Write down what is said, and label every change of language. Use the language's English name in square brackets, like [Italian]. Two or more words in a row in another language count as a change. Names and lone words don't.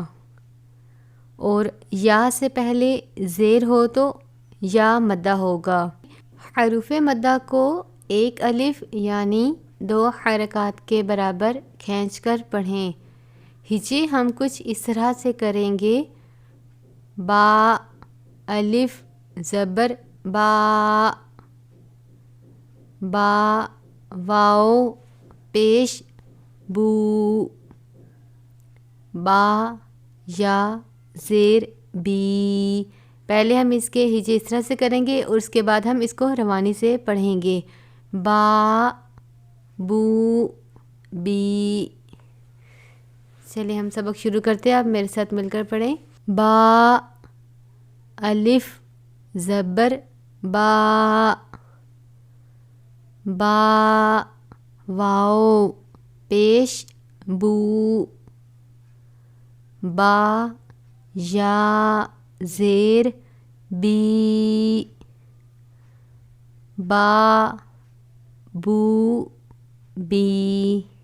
[Urdu] اور یا سے پہلے زیر ہو تو یا مدہ ہوگا. حروف مدہ کو ایک الف یعنی 2 حرکات کے برابر کھینچ کر پڑھیں. ہجے ہم کچھ اس طرح سے کریں گے: با، الف زبر با، با واو پیش بو، با یا زیر بی. پہلے ہم اس کے ہجے اس طرح سے کریں گے اور اس کے بعد ہم اس کو روانی سے پڑھیں گے. با بو بی. چلیے ہم سبق شروع کرتے ہیں، آپ میرے ساتھ مل کر پڑھیں. با الف زبر با، با واو پیش بو، با یا زیر بی، با بو بی.